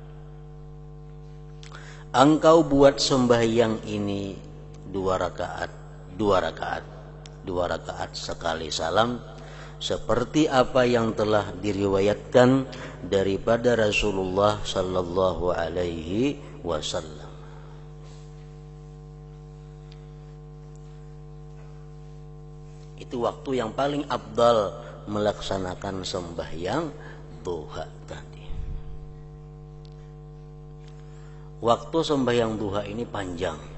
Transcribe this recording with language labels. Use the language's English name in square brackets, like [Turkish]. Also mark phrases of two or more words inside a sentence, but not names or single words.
[Indonesian] Engkau buat sembahyang ini 2 rakaat sekali salam, seperti apa yang telah diriwayatkan daripada Rasulullah [Arabic] sallallahu alaihi wasallam. [Indonesian] Itu waktu yang paling afdal melaksanakan sembahyang duha tadi. Waktu sembahyang duha ini panjang.